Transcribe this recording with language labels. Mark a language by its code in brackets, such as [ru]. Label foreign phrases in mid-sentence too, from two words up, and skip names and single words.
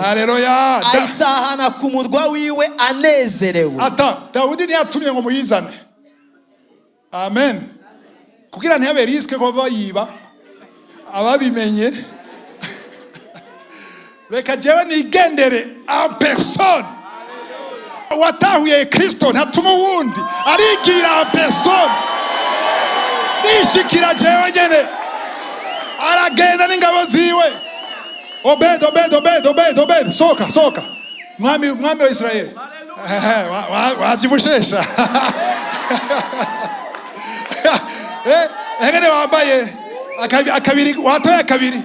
[rn] Haleluya. Aitahana ku murwa wiwe anezerewe. Dawidi ntiyatumye ngo muyizane. Amen. Kugira ntiyabe riske ko bayiba ababimenye. Reka jewe nigendere [fr] en personne. [rn] Watahuye Kristo ntatuma uwundi arigira [fr] en personne. [rn] Nishikira jewe nyene aragenda n'ingabo ziwe. Obed soka mwami wa Israeli. Wazivushesha. Engene wambaye akabiri watoye akabiri.